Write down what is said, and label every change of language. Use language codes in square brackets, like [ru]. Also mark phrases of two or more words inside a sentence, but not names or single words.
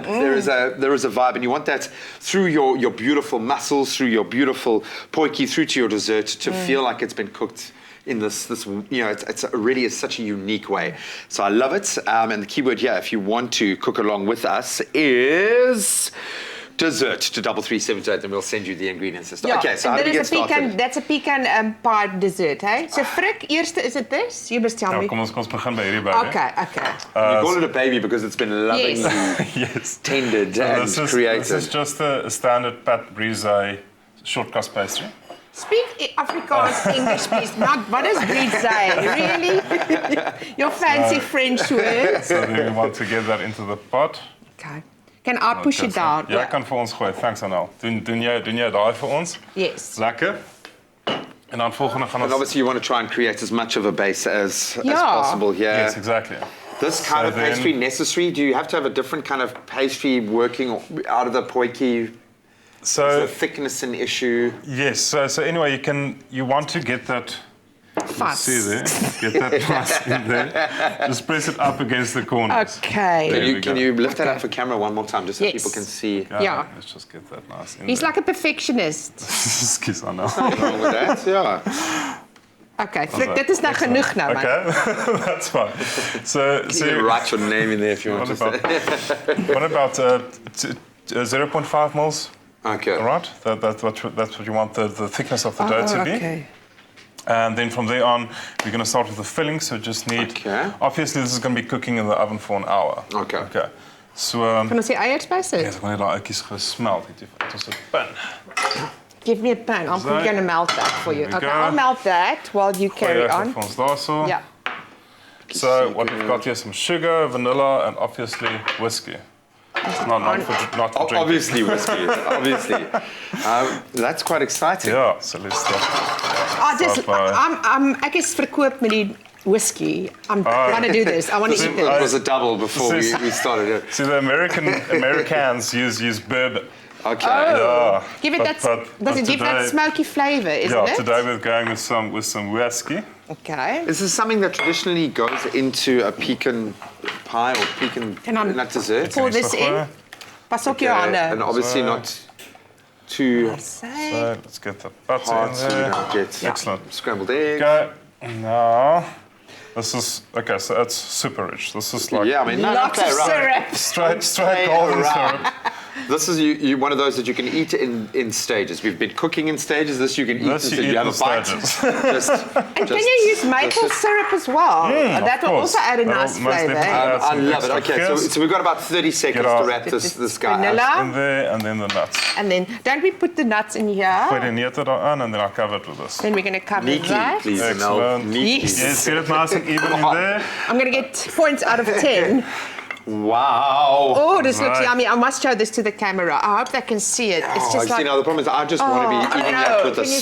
[en] There is a vibe, and you want that through your beautiful mussels, through your beautiful potjie, through to your dessert to feel like it's been cooked in this it's really is such a unique way. So I love it. And the keyword here, if you want to cook along with us, is dessert to 33728, and we'll send you the ingredients and stuff. Ja, Okay, so [af] en [en] how do we [af] dit [en] get [af] is 'n [en] started? That's a pecan pie dessert, hey? So Frik, eerste is it this? You must tell Ja, me. [af] kom ons begin by hierdie baby. [en] Okay. You call it a baby because it's been lovingly Yes. tended So and created. This is just a standard pat brise short crust pastry. Speak Afrikaans, English, please. Not what does breed say? Really? Your fancy French words. So then we want to get that into the pot. Okay. Can I push it down? [af] Jy kan vir ons gooi. Thanks Arnold. Doen jy daai vir ons? [en] Yes. [af] Lekker. En dan volgende gaan [en] And [af] ons [en] obviously you want to try and create as much of a base as Yeah. possible here. Yes, exactly. This kind So of then- pastry necessary? Do you have to have a different kind of pastry working out of the potjie? Is So the thickness an issue? yes, so anyway, you want to get that. Fast. See there, get that nice in there. Just press it up against the corners. Okay. There we Can go. you lift that up for camera one more time just so Yes. people can see? Yeah. Let's just get that nice in He's there. like a perfectionist. Excuse me now. What's wrong with that? Yeah. [af] Okay, Frik, dit is nou genoeg nou, man. [en] Okay, that's fine. So You can write your name in there if you want what to about, say. what about 0.5 mils? Okay. All right, that's what you want the thickness of the dough to be. Okay. And then from there on, we're going to start with the filling. So just need. Okay. Obviously, this is going to be cooking in the oven for an hour. Okay. Okay. So. [af] Kan ons die eiers by sit? Yes, wanneer daai uitjies gesmelt het, dit is 'n pan. [en] Give me a pan. I'm So, going to melt that for you. there we Okay, go. I'll melt that while you carry [af] Gooi [en] on. [af] vir ons daarso. [en] Yeah. So what we've got here is some sugar, vanilla, and obviously whiskey. Not for drinking. Obviously whiskey, obviously. That's quite exciting. Yeah, so let's start. [af] Ek is verkoop met die whiskey. [en] I'm going to do this. I want to eat It this. was a double before we started it. See, the Americans use bourbon. Okay. Yeah. Give it does it give that today- smoky flavor, isn't Yeah, it? today we're going with some whiskey. Okay. Is this something that traditionally goes into a pecan pie or pecan Can I nut dessert? pour this in? [af] Pas op jou [en] And [af] hande. [en] obviously not too So let's get the butter hard in so you there. don't get Excellent. scrambled eggs. Okay. Now, this is okay. So it's super rich. This is like Yeah, I mean, not Lots of play around. syrup. straight golden around. syrup. This is you one of those that you can eat in stages. We've been cooking in stages. This you can eat This as you you eat have in a bite. stages. And can you use maple syrup as well? That will course. also add a That'll nice most flavor. definitely add I some love it. extra Okay, fizz. so we've got about 30 seconds Get to our- wrap this guy up. in Vanilla. there, and then the nuts. And then, don't we put the nuts in here? Put the [af] neute daaraan, [en] and then I'll cover it with this. Then we're going to cover Neatly, that. please. Excellent. Neatly. Yes. Yes, get it nice and even in there. I'm going to get points out of 10. Wow. Oh, this looks Right. yummy. I must show this to the camera. I hope they can see it. It's Oh, just see, like... now the problem is I just want to be eating that with a Can you